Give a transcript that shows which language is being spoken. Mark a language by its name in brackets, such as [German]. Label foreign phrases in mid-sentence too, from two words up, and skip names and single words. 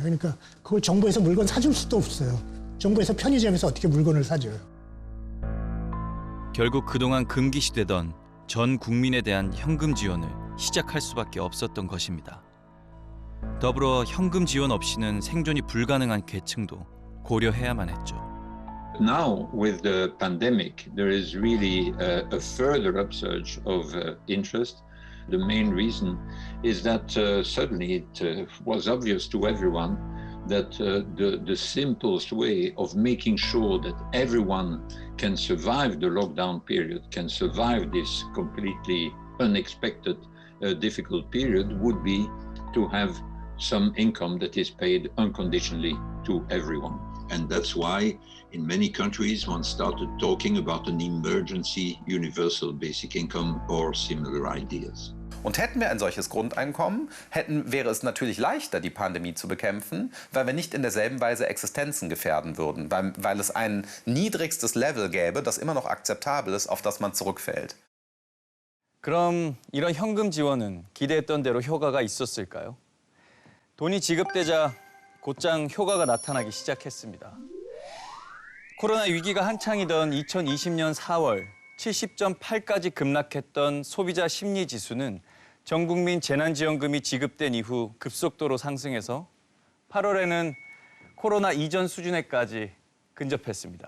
[Korean] 그러니까 그걸 정부에서 물건 사줄 수도 없어요. 정부에서 편의점에서 어떻게 물건을 사줘요. 결국 그동안 금기시되던 전 국민에 대한 현금 지원을 시작할 수밖에 없었던 것입니다. 더불어 현금 지원 없이는 생존이 불가능한 계층도 고려해야만 했죠. [English] Now, with the pandemic, there is really a further upsurge of interest. The main reason is that suddenly it was obvious to everyone that the simplest way of making sure that everyone can survive the lockdown period, can survive this completely unexpected difficult period, would be to have some income that is paid unconditionally to everyone. And that's why in many countries one started talking about an emergency universal basic income or similar ideas. [German] Und hätten wir ein solches Grundeinkommen, wäre es natürlich leichter, die Pandemie zu bekämpfen, weil wir nicht in derselben Weise Existenzen gefährden würden, weil es ein niedrigstes Level gäbe, das immer noch akzeptabel ist, auf das man zurückfällt. [Korean] 그럼 이런 현금 지원은 기대했던 대로 효과가 있었을까요? 돈이 지급되자 곧장 효과가 나타나기 시작했습니다. 코로나 위기가 한창이던 2020년 4월 70.8까지 급락했던 소비자 심리 지수는 전 국민 재난지원금이 지급된 이후 급속도로 상승해서 8월에는 코로나 이전 수준에까지 근접했습니다.